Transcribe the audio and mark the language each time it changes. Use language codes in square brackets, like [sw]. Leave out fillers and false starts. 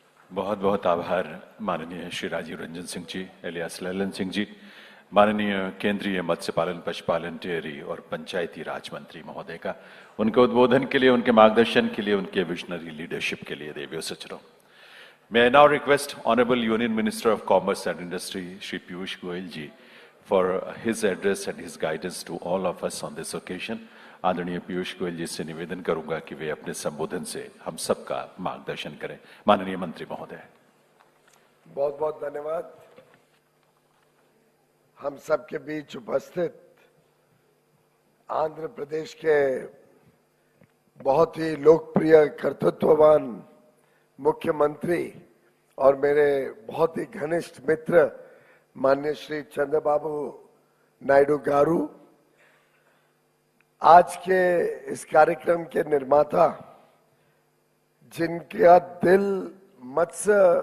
[hi] बहुत बहुत आभार माननीय श्री राजीव रंजन सिंह जी, एलियास ललन सिंह जी, माननीय केंद्रीय मत्स्य पालन, पशुपालन, डेयरी और पंचायती राज मंत्री महोदय का, उनके उद्बोधन के लिए, उनके मार्गदर्शन के लिए, उनके विजनरी लीडरशिप के लिए देवियों सचरों। [en] May I now request Honorable Union Minister of Commerce and Industry, Shri Piyush Goyal ji, for his address and his guidance to all of us on this occasion. [hi] आदरणीय पीयूष गोयल जी से निवेदन करूंगा कि वे अपने संबोधन से हम सबका मार्गदर्शन करें। माननीय मंत्री महोदय। बहुत बहुत धन्यवाद। हम सबके बीच उपस्थित आंध्र प्रदेश के बहुत ही लोकप्रिय कर्तृत्ववान मुख्यमंत्री और मेरे बहुत ही घनिष्ठ मित्र माननीय श्री चंद्रबाबू नायडू गारू, आज के इस कार्यक्रम के निर्माता, जिनका दिल मत्स्य